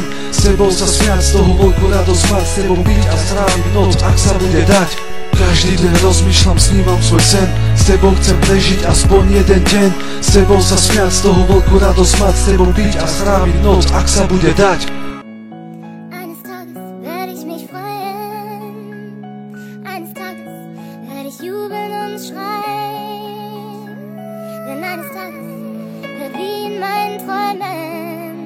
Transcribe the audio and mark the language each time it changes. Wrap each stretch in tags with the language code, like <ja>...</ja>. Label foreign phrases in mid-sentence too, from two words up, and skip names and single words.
<sk>S tebou sa smiať, z toho veľkú radosť mať. S tebou byť a stráviť noc, ak sa bude dať. Každý deň rozmýšľam, snívam svoj sen. S tebou chcem prežiť aspoň jeden deň. S tebou sa smiať, z toho veľkú radosť mať. S tebou byť a stráviť noc, ak sa bude dať.</sk> <de>Jubeln und schreien, denn eines Tages wird wie in meinen Träumen</de>